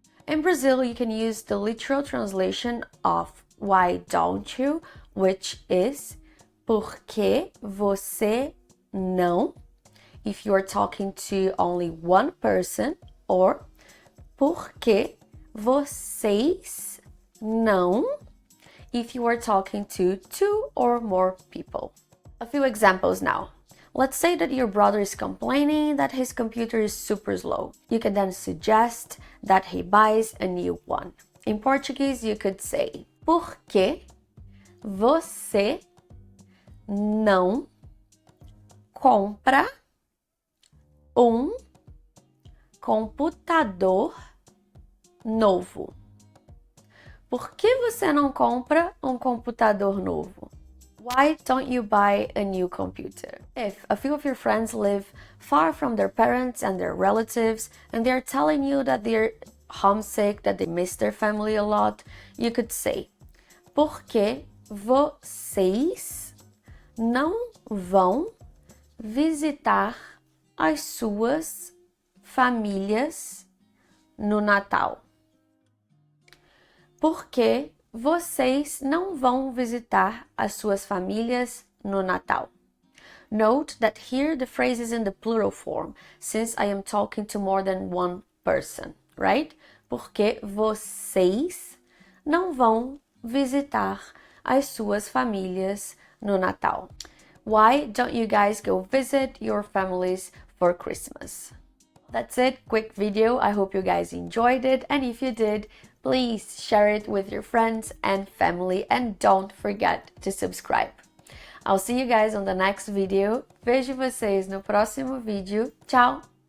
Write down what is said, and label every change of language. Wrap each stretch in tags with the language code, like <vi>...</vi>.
<en>In Brazil, you can use the literal translation of "why don't you," which is</en> <pt>"por que você não"</pt> <en>if you are talking to only one person, or</en> <pt>"por que vocês não"</pt> <en>if you are talking to two or more people. A few examples now. Let's say that your brother is complaining that his computer is super slow. You can then suggest that he buys a new one. In Portuguese, you could say</en> <pt>"por que você não compra computador novo?" Por que você não compra computador novo?</pt> <en>Why don't you buy a new computer? If a few of your friends live far from their parents and their relatives and they're telling you that they're homesick, that they miss their family a lot, you could say</en> <pt>"por que vocês não vão visitar as suas famílias no Natal?" Por que vocês não vão visitar as suas famílias no Natal?</pt> <en>Note that here the phrase is in the plural form, since I am talking to more than one person, right?</en> <pt>Por que vocês não vão visitar as suas famílias no Natal?</pt> <en>Why don't you guys go visit your families for Christmas? That's it, quick video. I hope you guys enjoyed it, and if you did, please share it with your friends and family, and don't forget to subscribe. I'll see you guys on the next video.</en> <pt>Vejo vocês no próximo vídeo. Tchau!</pt>